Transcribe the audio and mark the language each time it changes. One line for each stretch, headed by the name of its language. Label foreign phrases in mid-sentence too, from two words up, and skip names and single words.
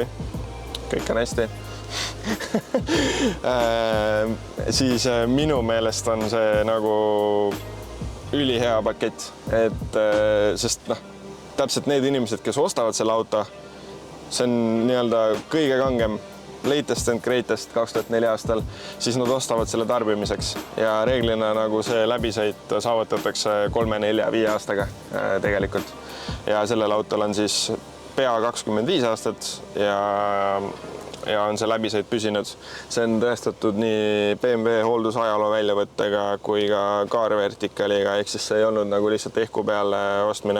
Estonian: Kõik on hästi. Siis minu meelest on see nagu ülihea pakett, et sest täpselt need inimesed, kes ostavad selle auto, see on nii-öelda kõige kangem,
English: latest and greatest
Estonian: 2004 aastal, siis nad ostavad selle tarbimiseks ja reeglina nagu see läbisõit saavutatakse 3, 4, 5 aastaga tegelikult. Ja sellel autol on siis pea 25 aastat ja on see läbisõit püsinud. See on tõestatud nii BMW hooldusajaloo väljavõttega kui ka kaarvertikaliga, ehk siis see ei olnud nagu lihtsalt ehku peale ostmine.